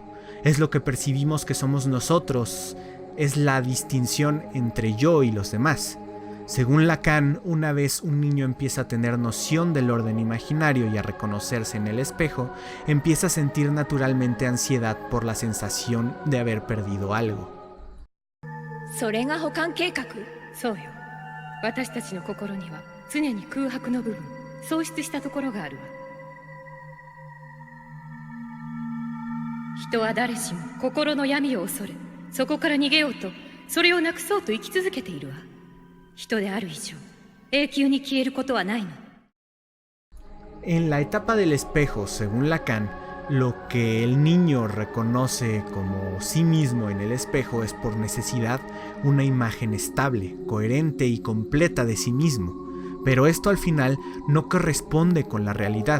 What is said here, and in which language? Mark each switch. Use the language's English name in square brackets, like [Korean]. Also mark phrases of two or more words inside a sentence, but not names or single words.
[Spanish] Es lo que percibimos que somos nosotros. Es la distinción entre yo y los demás. Según Lacan, una vez un niño empieza a tener noción del orden imaginario y a reconocerse en el espejo, empieza a sentir naturalmente ansiedad por la sensación de haber perdido algo. [Japanese] それが補完計画。そうよ。私たちの心には常に空白の部分、喪失したところがあるわ。人は誰しも心の闇を恐れ、そこから逃げようと、それをなくそうと生き続けているわ。人である以上、永久に消えることはないの。 [Spanish] En la etapa del espejo, según Lacan, lo que el niño reconoce como sí mismo en el espejo es por necesidad una imagen estable, coherente y completa de sí mismo, pero esto al final no corresponde con la realidad.